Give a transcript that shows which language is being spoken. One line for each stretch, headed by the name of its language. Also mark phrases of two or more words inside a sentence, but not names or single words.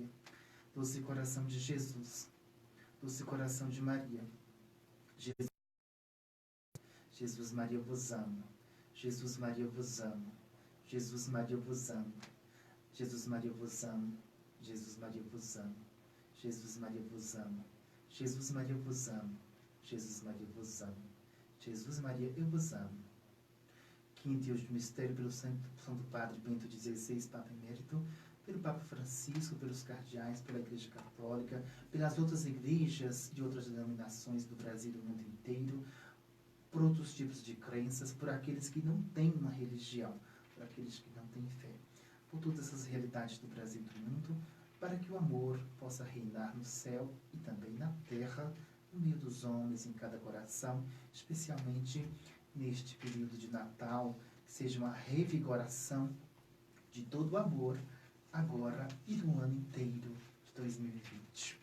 Portuguese: Doce coração de Jesus, doce coração de Maria. Jesus Maria, eu vos amo. Jesus Maria, eu vos amo. Jesus Maria, eu vos amo. Jesus Maria, eu vos amo. Jesus Maria, eu vos amo. Jesus Maria vos amo. Jesus Maria vos amo. Jesus Maria vos amo. Jesus Maria eu vos amo. Quinto e último mistério pelo Santo Padre Bento XVI, Papa Emérito, pelo Papa Francisco, pelos cardeais, pela Igreja Católica, pelas outras igrejas de outras denominações do Brasil e do mundo inteiro, por outros tipos de crenças, por aqueles que não têm uma religião, por aqueles que não têm fé, por todas essas realidades do Brasil e do mundo, para que o amor possa reinar no céu e também na terra, no meio dos homens, em cada coração, especialmente neste período de Natal, que seja uma revigoração de todo o amor, agora e no ano inteiro de 2020.